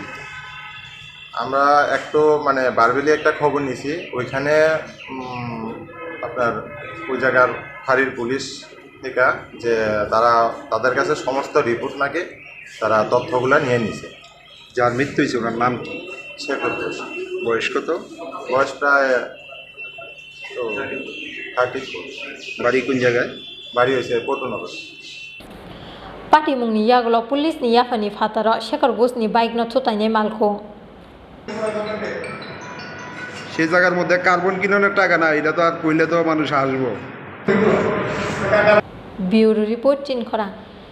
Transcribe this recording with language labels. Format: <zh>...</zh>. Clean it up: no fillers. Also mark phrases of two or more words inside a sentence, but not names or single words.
<bn>আমরা একটু বারবেলি একটা খবর নিছি ওইখানে আপনার ওই জায়গার ফাঁড়ির পুলিশ থেকে যে তাদের কাছে সমস্ত রিপোর্ট নাকি তারা তথ্যগুলো নিয়ে নিছে। যার মৃত্যু হয়েছে ওনার নাম কি? শেখর ঘোষ। বয়স কত? বয়স প্রায় 30। বাড়ি কোন জায়গায়? বাড়ি হয়েছে পটুনগর।</bn> <trp>पाटिमुंनि यागलो पुलिसनि याफानि फातार शेखर घोषनि बाइकनो थुतायनाय मालखौ</trp> <bn>সেই জায়গার মধ্যে কার্বন কিলোনের টাকা না, এটা তো আর কইলে তো মানুষ আসবো। ব্যুরো রিপোর্ট চিনখরা।</bn>